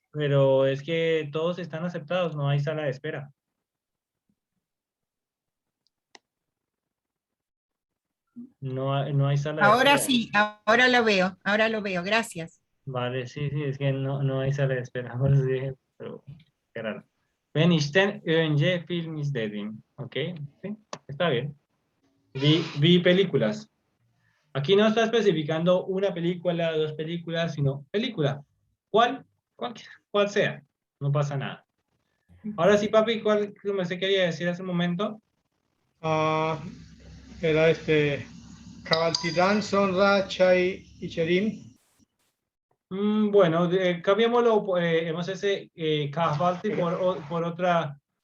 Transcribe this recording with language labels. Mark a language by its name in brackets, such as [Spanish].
[Spanish] Pero es que todos están aceptados, no hay sala de espera. No hay sala de Ahora espera. sí, ahora lo veo, gracias. Vale, sí, es que no hay sala de espera. Por eso dije, pero qué raro. [Turkish] Ben işten önce film izledim. [Spanish] ¿Ok? Sí, está bien. Vi películas. Aquí no está especificando una película, dos películas, sino película. ¿Cuál? Cuál sea. No pasa nada. Ahora sí, papi, ¿cuál me se quería decir hace un momento? era [Turkish] Kahvaltıdan sonra çay içerim. [Spanish] Bueno, cambiémoslo, hemos ese kahvaltı por otra